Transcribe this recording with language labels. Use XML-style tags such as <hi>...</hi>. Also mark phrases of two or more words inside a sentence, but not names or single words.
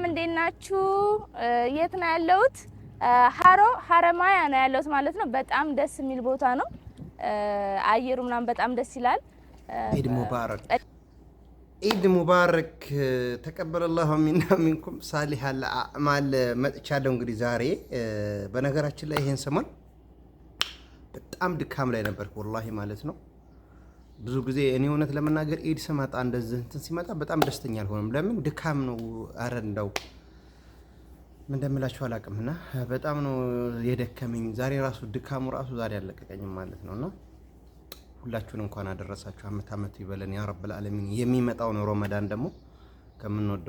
<am>እንዴት ናችሁ የት ነው ያለሁት ሐረማያ ነው ያለሁት ማለት ነው በጣም ደስ የሚል ቦታ ነው አየሩ ምናምን በጣም ደስ ይላል</am> <ar>عيد مبارك تقبل الله منا منكم صالح الاعمال</ar> <am>መጥቻለሁ እንግዲህ ዛሬ በነገራችን ላይ ይሄን ሰሞን በጣም ድካም ላይ ነበርኩ ወላሂ ማለት ነው ብዙ ጊዜ እኔ እውነት ለመናገር ኢድ ሰማጣ እንደዚህ እንትን ሲመጣ በጣም ደስተኛ አልሆነም ለምን ድካም ነው አረንዳው ምን እንደምላችሁ አላቅምና በጣም ነው የደከመኝ ዛሬ ራሱ ድካሙ ራሱ ዛሬ አለቀቀኝም ማለት ነውና ሁላችሁን እንኳን አደረሳችሁ አመት ይበለን</am> <ar>يا رب العالمين</ar> <am>የሚመጣው ነው ረመዳን ደግሞ ከምንወደው</am>